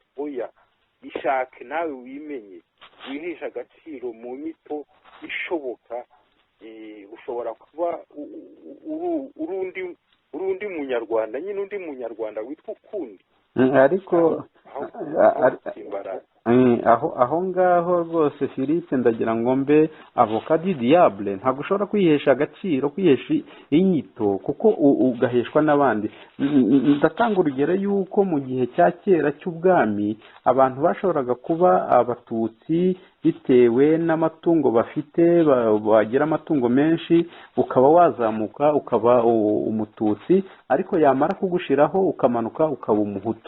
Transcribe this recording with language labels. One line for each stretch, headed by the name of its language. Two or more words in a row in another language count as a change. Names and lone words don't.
Kinyarwanda: oya, ishake nawe wimenye, wihesha agaciro mu nyito ishoboka. ushobora kuba uri undi munyarwanda, nyine undi munyarwanda witwa ukundi, ariko aho ngaho rwose Philippe ndagira ngo mbe
French: avocat du diable.
Kinyarwanda: ntabwo ushobora kwihesha agaciro, kwihesha inyito kuko ugaheshwa n'abandi. ndatanga urugero yuko mu gihe cya kera cy'ubwami abantu bashoboraga kuba abatutsi bitewe n'amatungo bafite, bagira amatungo menshi, ukaba wazamuka ukaba umututsi, ariko yamara kugushiraho ukamanuka ukaba umuhutu.